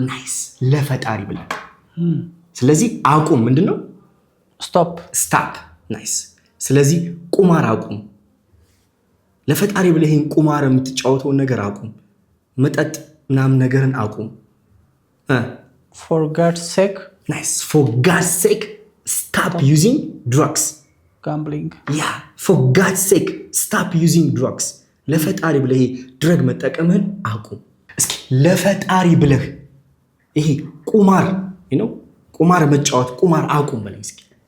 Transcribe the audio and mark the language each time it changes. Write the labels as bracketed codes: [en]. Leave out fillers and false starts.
[am] ናይስ ለፈጣሪ ብለህ ስለዚህ አቁም። ምንድነው? [en] Stop. [am] ስታፕ። ናይስ። ስለዚህ ቁማር አቁም። ለፈጣሪ ብለህ ይሄን ቁማር የምትጫወተውን ነገር አቁም። መጠጥ ምናምን ነገርን አቁም። [en] For God's sake. ናይስ። for God's sake stop using drugs. Gambling. Yeah, for God's sake stop using drugs. [am] ለፈጣሪ ብለህ ይሄ ድረግ መጠቀምህን አቁም። እስኪ ለፈጣሪ ብለህ ይሄ ቁማር ቁማር መጫወት ቁማር አቁም በለኝ እስኪ።